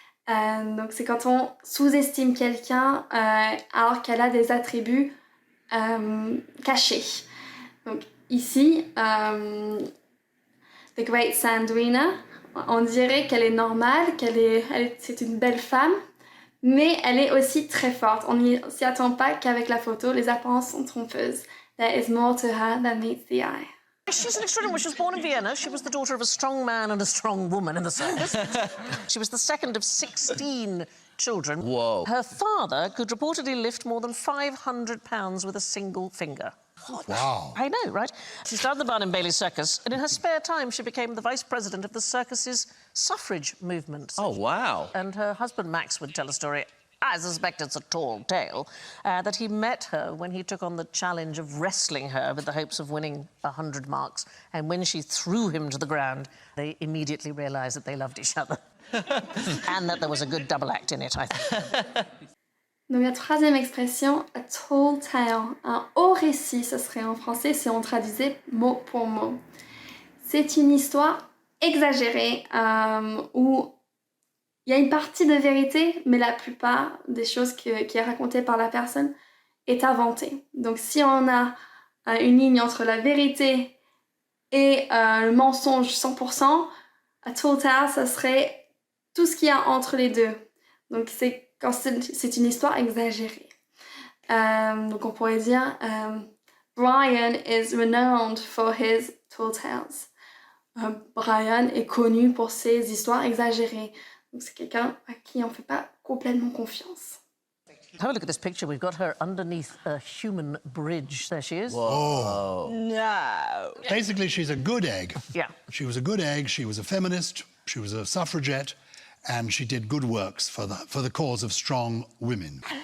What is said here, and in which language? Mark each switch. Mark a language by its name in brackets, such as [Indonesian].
[French] Donc c'est quand on sous-estime quelqu'un alors qu'elle a des attributs cachés. Donc ici, The Great Sandrina, on dirait qu'elle est normale, c'est une belle femme, mais elle est aussi très forte. On ne s'y attend pas qu'avec la photo, les apparences sont trompeuses. [English] There is more to her than meets the eye. She's an extraordinary. She was born in Vienna. She was the daughter of a strong man and a strong woman in the circus. She was the second of 16 children. Whoa. Her father could reportedly lift more than 500 pounds with a single finger. Wow. I know, right? She started the Barnum Bailey Circus, and in her spare time, she became the vice president of the circus's suffrage movement. Oh, wow. And her husband, Max, would tell a story, I suspect it's a tall tale, that he met her when he took on the challenge of wrestling her with the hopes of winning 100 marks. And when she threw him to the ground, they immediately realised that they loved each other. And that there was a good double act in it, I think. [French] Donc la troisième expression, a tall tale, un haut récit, ce serait en français si on traduisait mot pour mot. C'est une histoire exagérée où il y a une partie de vérité, mais la plupart des choses qui est racontée par la personne est inventée. Donc si on a une ligne entre la vérité et le mensonge 100%, a tall tale, ça serait tout ce qu'il y a entre les deux. Donc c'est quand c'est une histoire exagérée. Donc on pourrait dire [English] Brian is renowned for his tall tales. [French] Brian est connu pour ses histoires exagérées. Donc c'est quelqu'un à qui on ne fait pas complètement confiance. [English] Have a look at this picture. We've got her underneath a human bridge. There she is. Whoa. No. Basically, she's a good egg. Yeah. She was a good egg. She was a feminist. She was a suffragette. And she did good works for the cause of strong women.